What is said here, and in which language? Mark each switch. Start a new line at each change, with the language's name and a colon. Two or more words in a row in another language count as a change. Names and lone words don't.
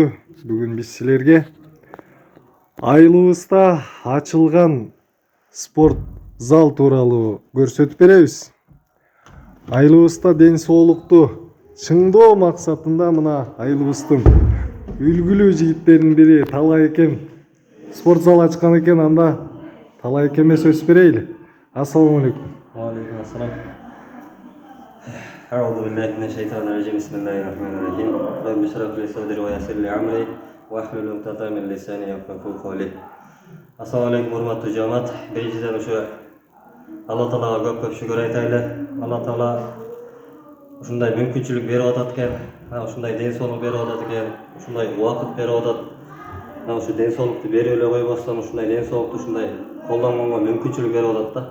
Kyrgyz: Бүгүн биз силерге айылыбызда ачылган спорт зал тууралуу көрсөтүп беребиз. Айылыбызда ден соолукту чыңдоо максатында мына айылыбыздын үлгүлүү жигиттеринин бири Талай экен спорт зал ачкан экен. Анда Талай экеме сөз берейли.
Arabic: السلام عليكم. وعليكم السلام. أعوذ بالله من الشيطان الرجيم. بسم الله الرحمن الرحيم. رب اشرح لي صدري ويسر لي أمري واحلل عقدة من لساني يفقهوا قولي. السلام عليكم
Kyrgyz: урматтуу жамаат. Биринчиден ошо Алла Таалага көп шүгүр айтайлы. Алла Таала ушундай мүмкүнчүлүк берип атат экен, ушундай ден соолук берип атат экен, ушундай убакыт берип атат. Ушу ден соолукту берип эле койбостон ушундай ден соолукту ушундай колдонгонго мүмкүнчүлүк берип атат да.